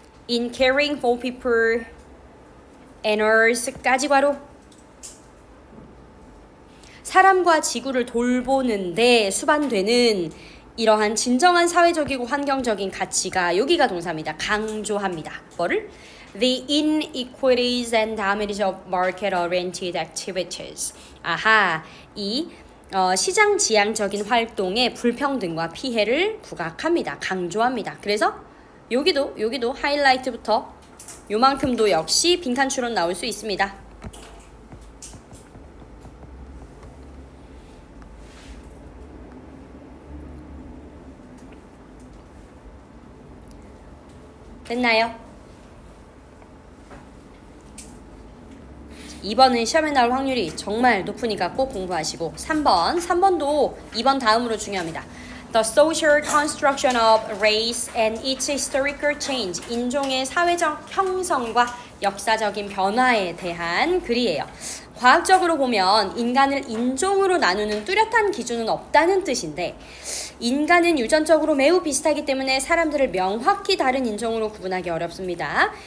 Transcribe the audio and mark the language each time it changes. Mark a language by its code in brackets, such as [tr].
[en] In caring for people and earth [ko] 까지 괄호 사람과 지구를 돌보는데 수반되는 이러한 진정한 사회적이고 환경적인 가치가 여기가 동사입니다. 강조합니다. 뭐를? [en] The inequities and damage of market-oriented activities. [ko] 아하, 이 시장 지향적인 활동의 불평등과 피해를 부각합니다. 강조합니다. 그래서 여기도 하이라이트부터 요만큼도 역시 빈칸 추론 나올 수 있습니다. 됐나요? 2번은 시험에 나올 확률이 정말 높으니까 꼭 공부하시고 3번도 2번 다음으로 중요합니다. [en] The social construction of race and its historical change. [ko] 인종의 사회적 형성과 역사적인 변화에 대한 글이에요. 과학적으로 보면 인간을 인종으로 나누는 뚜렷한 기준은 없다는 뜻인데 인간은 유전적으로 매우 비슷하기 때문에 사람들을 명확히 다른 인종으로 구분하기 어렵습니다.